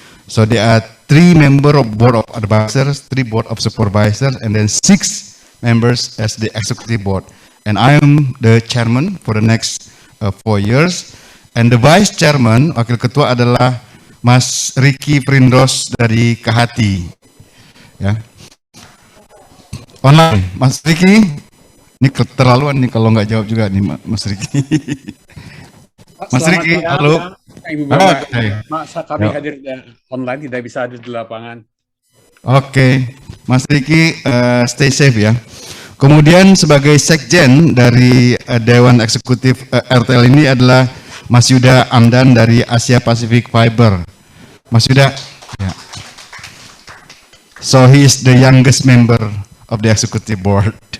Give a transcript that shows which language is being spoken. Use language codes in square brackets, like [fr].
[en] So there are 3 members of Board of Advisors, 3 Board of Supervisors, and then 6 members as the Executive Board. And I am the chairman for the next 4 years. And the Vice Chairman, [id] Wakil Ketua adalah Mas Ricky Prindros dari Kehati. Ya. Online, Mas Ricky, ini keterlaluan nih kalau nggak jawab juga nih Mas Ricky. Mas Ricky, halo. Ibu Bapak, masa kami hadir online, tidak bisa hadir di lapangan. Oke, Mas Ricky, [en] stay safe [id] ya. Kemudian sebagai sekjen dari Dewan Eksekutif RTL ini adalah Mas Yuda Amdan dari Asia Pacific Fiber. Mas Yuda, ya. [en] So he is the youngest member of the Executive Board.